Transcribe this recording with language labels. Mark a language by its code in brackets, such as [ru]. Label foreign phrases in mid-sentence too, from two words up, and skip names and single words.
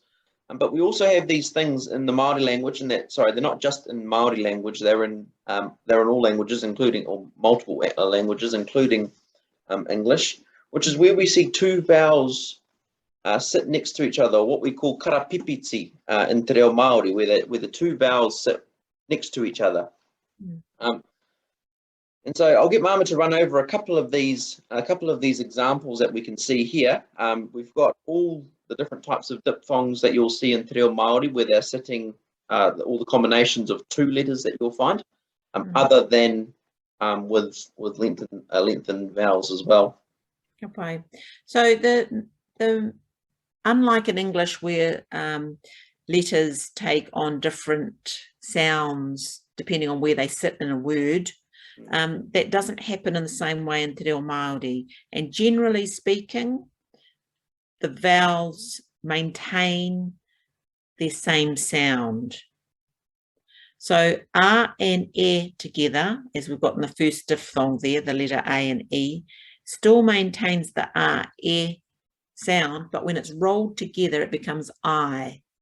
[en] But we also have these things in the Māori language, and they're not just in Māori language; they're in all languages, including or multiple languages, including English, which is where we see two vowels sit next to each other, what we call karapipiti in [mi] te reo Māori, [en] where the two vowels sit next to each other. And so I'll get Mama to run over a couple of these examples that we can see here. We've got all the different types of diphthongs that you'll see in [mi] te reo Māori, [en] where they're sitting all the combinations of two letters that you'll find, other than with lengthened vowels as well. Okay, so the unlike in English where letters take on different sounds depending on where they sit in a word, that doesn't happen in the same way in [mi] te reo Māori. [en] And generally speaking, the vowels maintain their same sound. So A and E together, as we've got in the first diphthong there, the letter A and E, still maintains the A, E sound, but when it's rolled together, it becomes I.